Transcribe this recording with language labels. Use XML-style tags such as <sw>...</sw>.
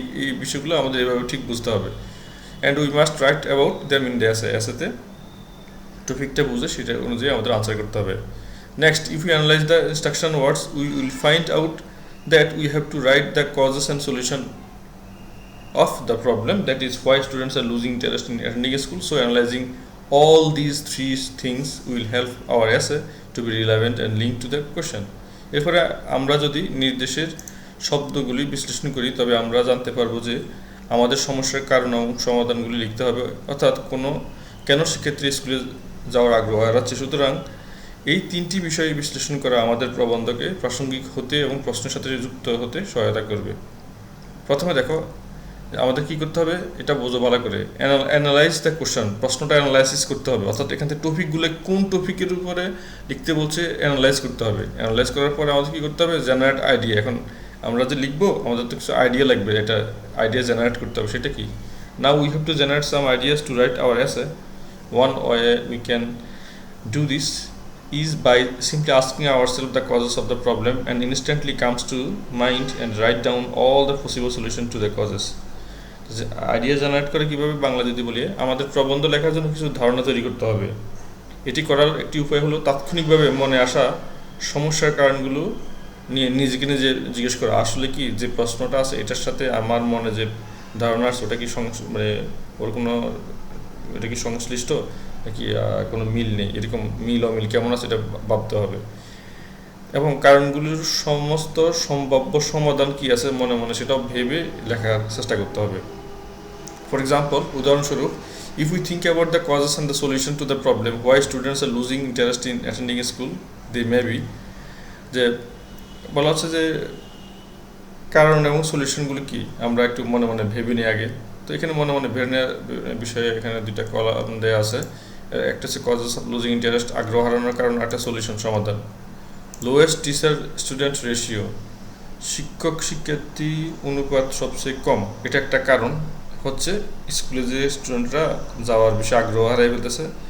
<bn>এই বিষয়গুলো আমাদের এভাবে ঠিক বুঝতে হবে।</bn> <en>and we must write about them in the অ্যাসেতে</en> <bn>টপিকটা বুঝে সেটা অনুযায়ী আমাদের আনসার করতে হবে।</bn> <en>Next, if you analyze the instruction words we will find out that we have to write the causes and solution of the problem, that is why students are losing interest in attending school. So analyzing all these 3 things will help our essay to be relevant and linked to the question.</en> <bn>এরপরে আমরা যদি নির্দেশের শব্দগুলি বিশ্লেষণ করি তবে আমরা জানতে পারবো যে আমাদের সমস্যার কারণ এবং সমাধানগুলি লিখতে হবে, অর্থাৎ কেন শিক্ষার্থী স্কুলে যাওয়ার আগ্রহ হারাচ্ছে। সুতরাং এই 3টি বিষয় বিশ্লেষণ করা আমাদের প্রবন্ধকে প্রাসঙ্গিক হতে এবং প্রশ্নের সাথে যুক্ত হতে সহায়তা করবে। প্রথমে দেখো আমাদের কি করতে হবে, এটা বোঝো ভালো করে।</bn> <en>analyze the question,</en> <bn>প্রশ্নটা অ্যানালাইসিস করতে হবে, অর্থাৎ এখান থেকে টপিকগুলো কোন টপিকের উপরে লিখতে বলছে অ্যানালাইজ করতে হবে। অ্যানালাইজ করার পরে আমাদের কী করতে হবে, জেনারেট আইডিয়া। এখন আমরা যে লিখবো আমাদের তো কিছু আইডিয়া লাগবে, এটা আইডিয়া জেনারেট করতে হবে। সেটা কি?</bn> <en>Now we have to generate some ideas to write our essay. One way we can do this is by simply asking ourselves the causes of the problem and instantly comes to mind and write down all the possible solution to the causes.</en> <bn>Idea generate করে কীভাবে, বাংলা যদি বলি, আমাদের প্রবন্ধ লেখার জন্য কিছু ধারণা তৈরি করতে হবে। এটি করার একটি উপায় হলো তাৎক্ষণিকভাবে মনে আসা সমস্যার কারণগুলো নিয়ে নিজে জিজ্ঞেস করা, আসলে কি যে প্রশ্নটা আছে এটার সাথে আমার মনে যে ধারণা আছে ওটা কি মানে ওর কোনো এটা কি সংশ্লিষ্ট নাকি কোনো মিল নেই, এরকম মিল অমিল কেমন আছে এটা ভাবতে হবে। এবং কারণগুলির সমস্ত সম্ভাব্য সমাধান কি আছে মনে মনে সেটাও ভেবে লেখার চেষ্টা করতে হবে।</bn> <en>for example,</en> <bn>উদাহরণস্বরূপ,</bn> <en>If we think about the causes and the solution to the problem, why students are losing interest in attending a school, they may be</en> <bn>যে বলা হচ্ছে যে কারণ এবং সলিউশনগুলো কি আমরা একটু মনে মনে ভেবে নিই আগে। তো এখানে মনে মনে ভেবে নেওয়ার বিষয়ে এখানে দুইটা কলাম দেওয়া আছে। একটা হচ্ছে</bn> <en>causes of losing interest,</en> <bn>আগ্রহ হারানোর কারণ, একটা সলিউশন সমাধান।</bn> <en>lowest teacher student ratio,</en> <bn>শিক্ষক শিক্ষার্থী অনুপাত সবচেয়ে কম, এটা একটা কারণ হচ্ছে স্কুলে যে স্টুডেন্টরা যাওয়ার বিষয়ে আগ্রহ হারাই ফেলতেছে।</bn>